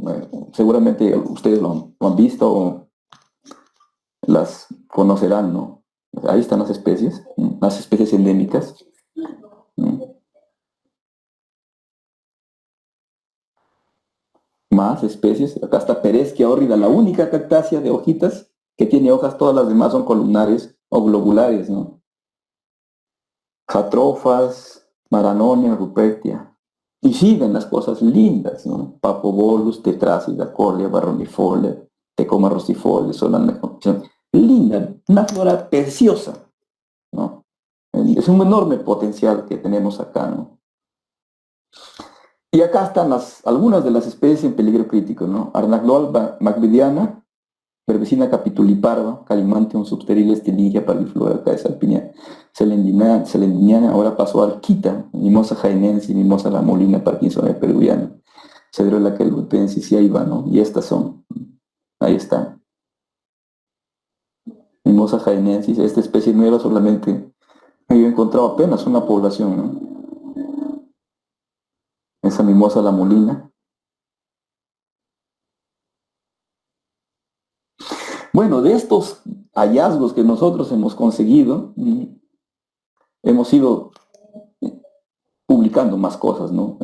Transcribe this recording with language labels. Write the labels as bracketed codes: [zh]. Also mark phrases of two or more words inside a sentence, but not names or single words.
[es] Seguramente ustedes lo han visto o las conocerán, ¿no? Ahí están las especies endémicas. Más especies. Acá está Peresquia hórrida, la única cactácea de hojitas que tiene hojas, todas las demás son columnares o globulares, ¿no? Jatrofas, Maranonia, Rupertia. Y siguen las cosas lindas, ¿no? Papobolus, Tetracida, Cordia, Barronifolia, Tecoma rosifolia, Solana. Linda, una flora preciosa, ¿no? Es un enorme potencial que tenemos acá, ¿no? Y acá están algunas de las especies en peligro crítico, ¿no? Arnagloal macbidiana, Verbicina capituliparva, Calimantium substerilis, Tiligia, Parviflora, Caesalpinia, Selendiniana, ahora pasó a Arquita, Mimosa jaenense, Mimosa la molina, Parkinson peruviana, Cedrela kelbutensis, y ahí va, ¿no? Y estas son, ahí están. Mimosa jaenensis, esta especie nueva solamente yo he encontrado apenas una población, ¿no? Esa mimosa la molina. Bueno, de estos hallazgos que nosotros hemos conseguido, hemos ido publicando más cosas, ¿no?